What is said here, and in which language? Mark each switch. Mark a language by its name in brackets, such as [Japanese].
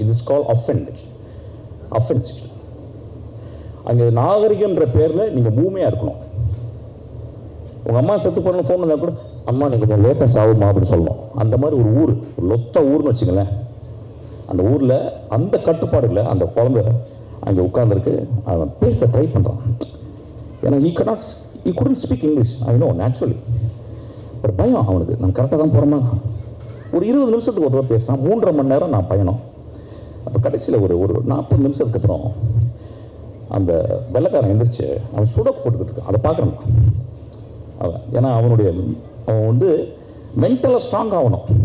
[English] It is call offence. [Tamil] அங்கே நாகரிகன்ற பேரில் நீங்கள் ஊமையாக இருக்கணும். உங்கள் அம்மா செத்து போன ஃபோன் வந்தால் கூட அம்மா நீ கொஞ்சம் லேட்டாக சாவுமா அப்படின்னு சொல்லணும். அந்த மாதிரி ஒரு ஊர், ஒரு லொத்த ஊர்னு வச்சுங்களேன். அந்த ஊரில் அந்த கட்டுப்பாடு இல்லை. அந்த குழந்தை அங்கே உட்காந்துருக்கு, அவன் பேச ட்ரை பண்ணுறான். ஏன்னா [English] he couldn't speak English, I know naturally. [Tamil] ஒரு பயம் அவனுக்கு, நான் கரெக்டாக தான் போகிறோமா. ஒரு 20 நிமிஷத்துக்கு ஒரு தடவை பேசினான். 3.5 மணி நேரம் நான் பயணம். அப்போ கடைசியில் ஒரு 40 நிமிஷத்துக்கு அப்புறம் அந்த வெள்ளைக்காரன் எழுந்திரிச்சு அவன் சுடக்கு போட்டுக்கிட்டு இருக்கான். அதை பார்க்குறான் அவன். ஏன்னா அவன் வந்து மென்டலாக ஸ்ட்ராங் ஆகணும்.